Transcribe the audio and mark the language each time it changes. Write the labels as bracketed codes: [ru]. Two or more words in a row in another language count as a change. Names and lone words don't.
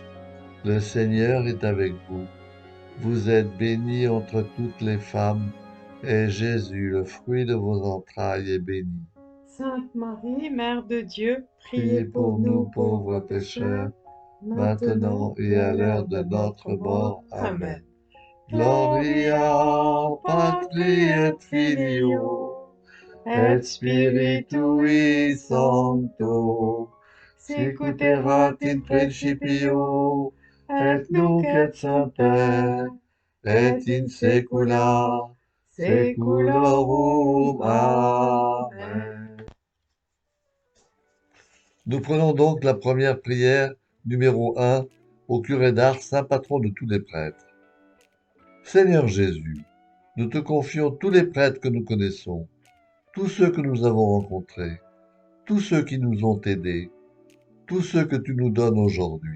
[fr] Le Seigneur est avec vous. Vous êtes bénie entre toutes les femmes, et Jésus, le fruit de vos entrailles, est béni. Sainte Marie, Mère de Dieu, Priez pour nous pauvres pécheurs, maintenant et à l'heure de notre mort. Amen. [la] Gloria Patri et Filio et Spiritui Sancto, sicut erat in principio, et nunc et semper, et in saecula saeculorum. Amen. [fr] Nous prenons donc la première prière, numéro 1, au curé d'Ars, saint patron de tous les prêtres. Seigneur Jésus, nous te confions tous les prêtres que nous connaissons, tous ceux que nous avons rencontrés, tous ceux qui nous ont aidés, tous ceux que tu nous donnes aujourd'hui.